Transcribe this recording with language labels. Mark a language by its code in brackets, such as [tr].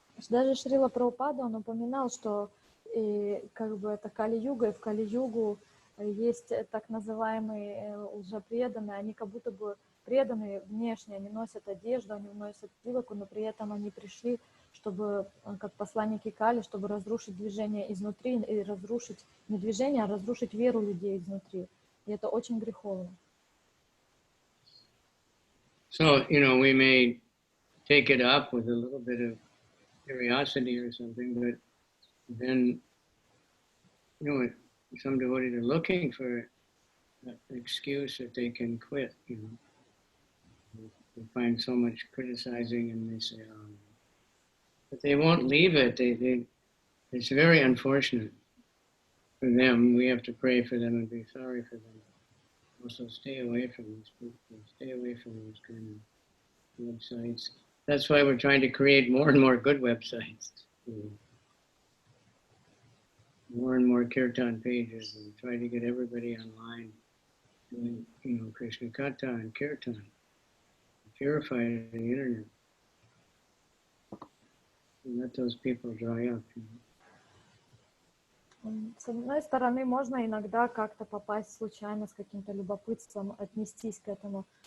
[ru] Даже Шрила Прабхупада, он упоминал, что это Кали-юга, и в Кали-югу есть так называемые лжепреданные, они как будто бы преданные внешне, они носят одежду, они носят тилоку, но при этом они пришли, чтобы, как посланники Кали, чтобы разрушить движение изнутри, и разрушить не движение, а разрушить веру людей изнутри. И это очень греховно. [en] So, we may take it up with a little bit of curiosity or something, but then, some devotees are looking for an excuse that they can quit, They find so much criticizing and they say, but they won't leave it. It's very unfortunate for them. We have to pray for them and be sorry for them. Also, stay away from these people. Stay away from those kind of websites. That's why we're trying to create more and more good websites. More and more kirtan pages, and try to get everybody online doing, Krishna Katha and kirtan. Purify the internet. And let those people dry up. [ru] С одной стороны, можно иногда как-то попасть случайно с каким-то любопытством, отнестись к этому.